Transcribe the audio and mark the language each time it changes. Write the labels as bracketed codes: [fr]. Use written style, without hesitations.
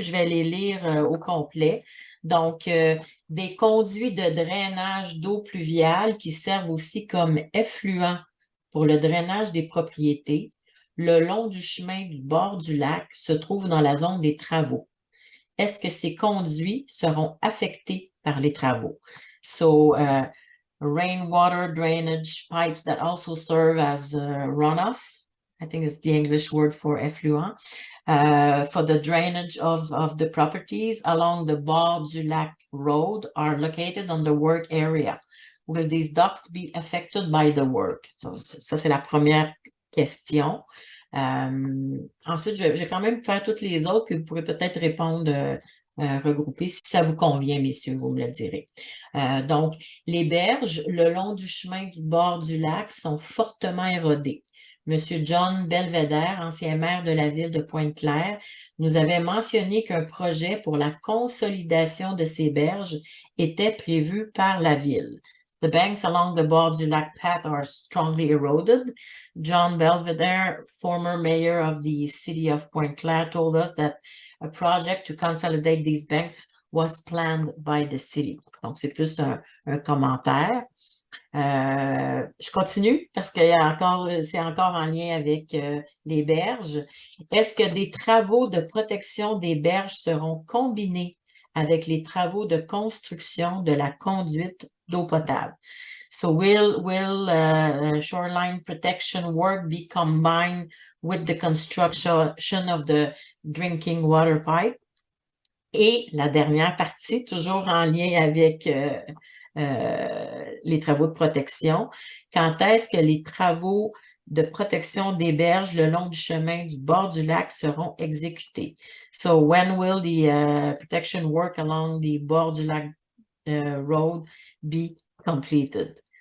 [fr] Je vais les lire au complet. Donc, des conduits de drainage d'eau pluviale qui servent aussi comme effluent pour le drainage des propriétés, le long du chemin du bord du lac se trouve dans la zone des travaux. Est-ce que ces conduits seront affectés par les travaux? [en] So, rainwater drainage pipes that also serve as runoff, I think it's the English word for effluent, for the drainage of the properties along the bord du lac road are located on the work area. Will these ducts be affected by the work? [fr] So, ça, c'est la première question. Ensuite, je vais quand même faire toutes les autres, puis vous pourrez peut-être répondre regroupés si ça vous convient, messieurs, vous me le direz. Donc, les berges le long du chemin du bord du lac sont fortement érodées. Monsieur John Belvedere, ancien maire de la ville de Pointe-Claire, nous avait mentionné qu'un projet pour la consolidation de ces berges était prévu par la ville. [en] The banks along the bord du lac path are strongly eroded. John Belvedere, former mayor of the city of Pointe-Claire, told us that a project to consolidate these banks was planned by the city. [fr] Donc, c'est plus un commentaire. Je continue parce que c'est encore en lien avec les berges. Est-ce que des travaux de protection des berges seront combinés avec les travaux de construction de la conduite d'eau potable? [en] So will shoreline protection work be combined with the construction of the drinking water pipe? [fr] Et la dernière partie, toujours en lien avec les travaux de protection. Quand est-ce que les travaux de protection des berges le long du chemin du bord du lac seront exécutés? [en] So when will the protection work along the bord du lac road be completed?